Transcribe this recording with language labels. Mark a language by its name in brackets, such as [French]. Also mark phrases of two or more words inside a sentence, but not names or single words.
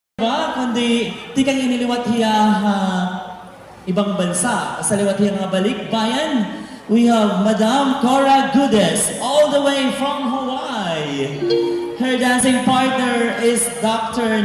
[Waray] iba, kundi tikang iniliwat hiya ibang bansa. Sa liwat hiya nga balikbayan, [English] we have Madam Cora Gudes, all the way from Hawaii. Her dancing partner is Dr.